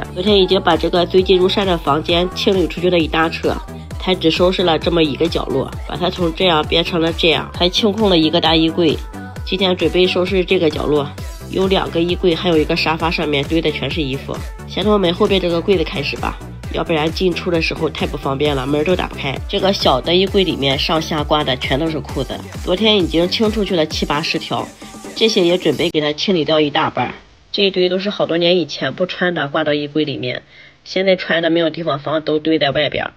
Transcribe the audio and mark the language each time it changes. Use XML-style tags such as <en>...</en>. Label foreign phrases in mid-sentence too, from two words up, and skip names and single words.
<zh>昨天已經把這個堆積如山的房間清理出去了一大車，才只收拾了這麼一個角落，把它從這樣變成了這樣，還清空了一個大衣櫃。今天準備收拾這個角落，有2個衣櫃，還有一個沙發，上面堆的全是衣服。先從门後邊這個櫃子開始吧，要不然進出的時候太不方便了，門都打不開。這個小的衣櫃裡面上下掛的全都是褲子，昨天已經清出去了7、80条，這些也準備給它清理掉一大半。這一堆都是好多年以前不穿的，掛到衣櫃裡面，現在穿的沒有地方放，都堆在外邊。</zh>